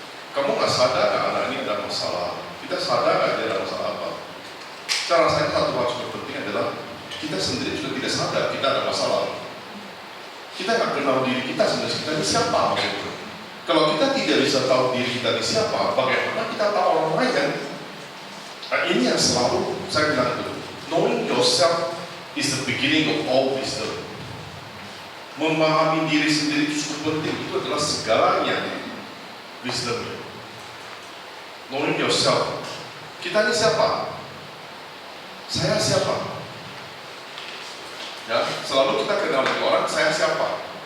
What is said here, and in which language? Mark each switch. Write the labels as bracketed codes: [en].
[id] Kamu nggak sadar anak ini ada masalah. Kita sadar nggak dia ada masalah apa. Cara saya satu hal cukup penting adalah kita sendiri juga tidak sadar kita ada masalah. Kita nggak kenal diri kita sebenarnya, kita ini siapa gitu. Kalau kita tidak bisa tahu diri kita ini siapa, bagaimana kita tahu orang lain kan? Nah, ini yang selalu saya bilang itu. [en] Knowing yourself is the beginning of all wisdom. [id] Memahami diri sendiri itu cukup penting. Itu adalah segalanya wisdom. [en] Knowing yourself. [id] Kita ini siapa? Saya siapa? Ya, selalu kita kenal dengan orang, saya siapa?